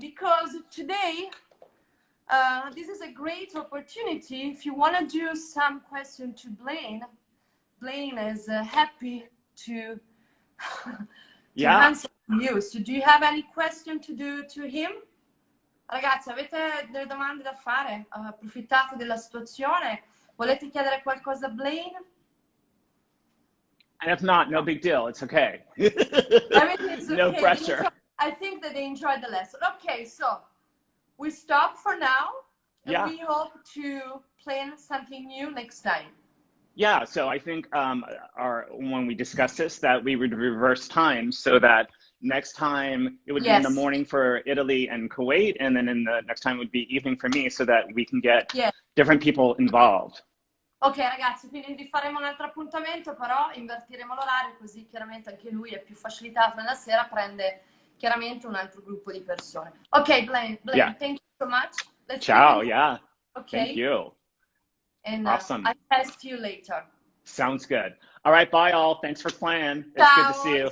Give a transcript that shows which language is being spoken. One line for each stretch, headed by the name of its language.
English: Because today, this is a great opportunity. If you want to do some question to Blane, Blane is happy to, answer you. So do you have any question to do to him?
Italian: Ragazzi, avete delle domande da fare? Approfittate della situazione. Volete chiedere qualcosa a Blane?
English: And if not, no big deal. It's okay. Everything's okay. No pressure. I think that they enjoyed the lesson. Okay, so we stop for now. And we hope to plan something new next time. Yeah, so I think when we discussed this, that we would reverse time so that next time it would be in the morning for Italy and Kuwait, and then in the next time would be evening for me, so that we can get different people involved.
Italian: Ok ragazzi, quindi rifaremo un altro appuntamento, però invertiremo l'orario, così chiaramente anche lui è più facilitato nella sera, prende chiaramente un altro gruppo di persone.
English: Ok, Blane, thank you so much.
Italian: Ciao,
English: Okay. Thank you. And awesome. I'll test you later. Sounds good. All right, bye all. Thanks for playing. It's good to see you.